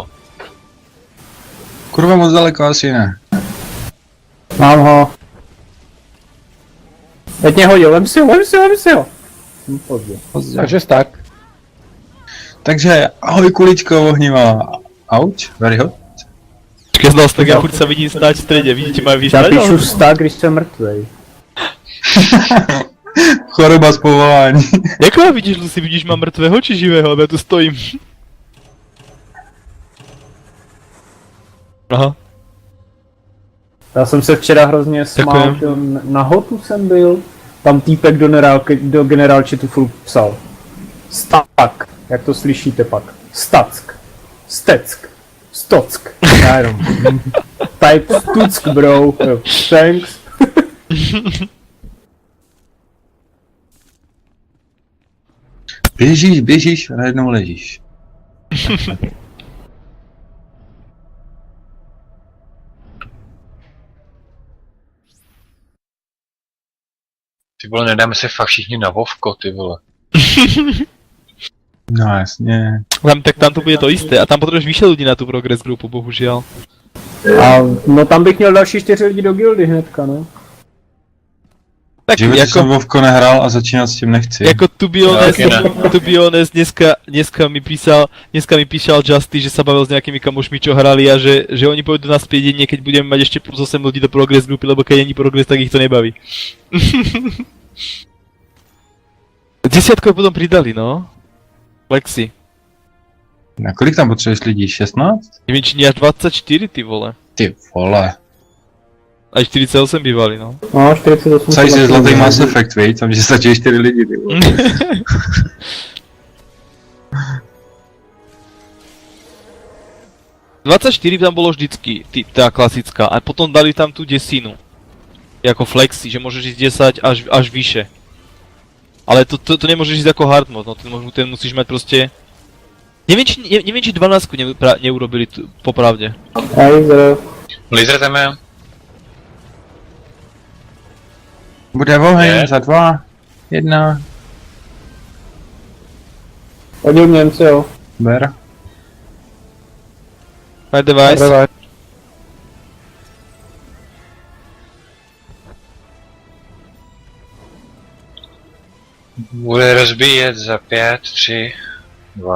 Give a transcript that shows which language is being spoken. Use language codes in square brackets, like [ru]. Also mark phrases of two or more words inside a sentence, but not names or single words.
[cs] Kurva moc daleko asi ne. Mám ho. Teď mě hodil, vem si ho. Pozdě. Pozdě. Takže tak. Takže ahoj kuličko ohnivá. Auč, [en] very hot. [sk] Keď znal tak ja furt sa vidím stáť v strede, vidíte ma vystať? [cs] Zapíšu vztah, když jsem mrtvej. Choroba z povolání. [sk] Jako ma vidíš, Lucy, vidíš ma mŕtvého či živého, lebo ja tu stojím. [cs] Aha. Já jsem se včera hrozně smál, Děkujem. že na hotu jsem byl, tam týpek do generálčetu furt psal. Stak, jak to slyšíte pak? Stack, steck, stock, já jenom. [en] Type stuck, bro, jo, thanks. [cs] Běžíš a najednou ležíš. Ty vole, nedáme se fakt všichni na Vovko, ty vole. No jasně. [sk] Tam to bude to isté a tam potrebuješ vyššie ľudí na tú progress grupu, bohužiaľ. [cs] A no tam bych měl další 4 lidi do gildy hnedka, no. Tak V životě jako, jsem Vovko nehrál a začínat s tím nechci. [en] jako to be honest, [sk] dneska mi písal Justy, že sa bavil s nejakými kamošmi, čo hrali a že oni pôjdu naspäť jedine, keď budeme mať ešte plus 8 ľudí do progress grupy, lebo keď není progress, tak ich to nebaví. 10 potom pridali, no. Lexi. [cs] Na kolik tam potřebuješ lidí? 16? [sk] Neviem, či nie až 24, ty vole. [cs] Ty vole. [sk] Aj 48 bývali, no. No, 48. [cs] Psali si zlatý Mass Effect, viď? Tam že stačí 4 lidi, ty vole. [sk] ...24 tam bolo vždycky, tá klasická, a potom dali tam tú desinu. Jako flexi, že môžeš ísť 10 až vyše. Ale to nemôžeš ísť ako hard mode, no ten musíš mať proste... Neviem, či 12 neurobili popravde. Laser. Laser tam je. [cs] Bude oheň za 2, 1, Hodil Němci, jo. ber. [en] My device. [cs] Bude rozbíjet za 5, 3, 2.